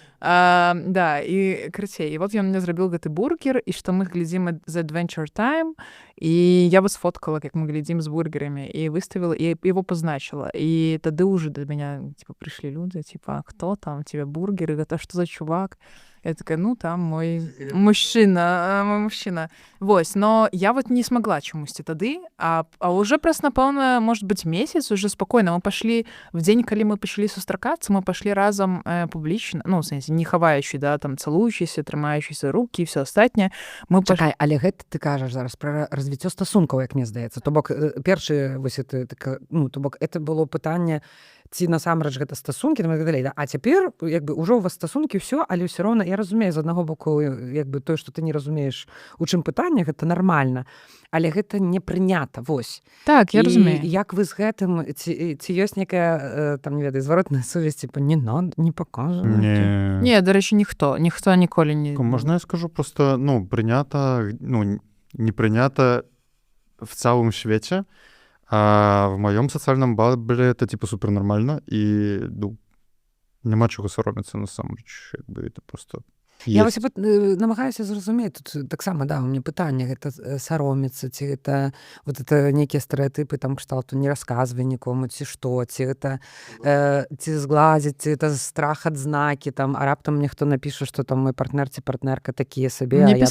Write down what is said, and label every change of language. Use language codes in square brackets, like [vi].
[be] Да, і крыцей. І вот ён мне зрабіў гэты бургер, і што мы глядзім The Adventure Time, і я бы сфоткала, як мы глядзім з бургерамі, і выставила, і его позначила. І тады уже до меня, типа, прыйшлі людзі, типа, кто там, тебе бургеры, гэта што за чувак? Я такая, ну, там мой мужчына. Вось, но я вот не смогла чамусьці тады, а уже праз, напэўна, может быть, месяц уже спокойно. Мы пошли в дзень, калі мы пачалі сустракацца, мы пошли разам публічна, ну, в сэнсе, не хаваючы, да, там, цалуючыся, трымаючыся рукі і все астатняе. Чакай, але гэта ты кажаш зараз пра развіццё стасункаў, як мне здаецца. То бок, першы, вось это, ну, то бок, это было пытанне, ці насамрэч гэта стасункі, там, і так далей, да? А цяпер, як бы, ужо у вас стасункі, ўсё, але ўсё роўна, я разумею, з аднаго боку, як бы, тое, што ты не разумееш, у чым пытанне, гэта нармальна, але гэта не прынята, вось. Так, я разумею. І як вы з гэтым, ці ёсць некая, там, не ведаю, зваротная сувязь, типа, не надо, не паказваць? Не, до речі, ніхто ніколі не... [ru] Можна я скажу, просто, ну, прынята, ну, не прынята в цалым свеце, а в моем социальном бабле это типа супер нормально, и ну, нема чого соромиться насамрэч, як бы это просто [be] Я вось намагаюся зразумець, тут таксама, да, у мяне пытанне, гэта саромецца, ці гэта вот это нейкія стэрэатыпы там кшталту не расказвай нікому, ці што, ці гэта ці зглазіць, ці гэта страх ад знакі, там, а раптам мне хто напіша, што там мой партнер ці партнерка такія сабе.